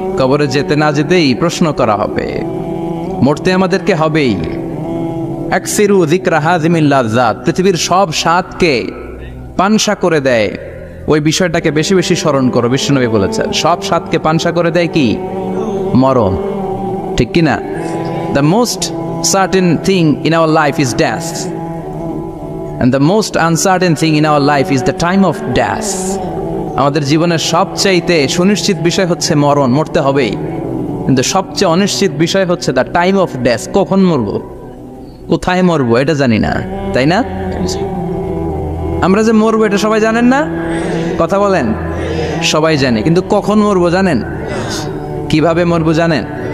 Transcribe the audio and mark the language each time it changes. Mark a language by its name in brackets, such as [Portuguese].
[Bangla] কবরে যেতে না যেতেই প্রশ্ন করা হবে। মরতে আমাদেরকে হবেই। [Arabic] আকসিরু যিকরা হাযিমিল লাযযাত। [Bangla] পৃথিবীর সব স্বাদকে পানসা করে দেয়, ওই বিষয়টাকে বেশি বেশি স্মরণ করো। বিশ্বনবী বলেছেন সব স্বাদকে পানসা করে দেয় কি? মরণ, ঠিক কি না? [English] The most certain thing in our life is death, and the most uncertain thing in our life is the time of death. [Bangla] আমাদের জীবনের সবচাইতে সুনিশ্চিত বিষয় হচ্ছে মরণ, মরতে হবেই। কিন্তু সবচেয়ে অনিশ্চিত বিষয় হচ্ছে [English] The time of death. [Bangla] কখন মরবো, কোথায় মরবো এটা জানি না, তাই না? আমরা যে মরবো এটা সবাই জানেন না? কথা বলেন। সবাই জানে, কিন্তু কখন মরবো জানেন? কিভাবে মরবো জানেন?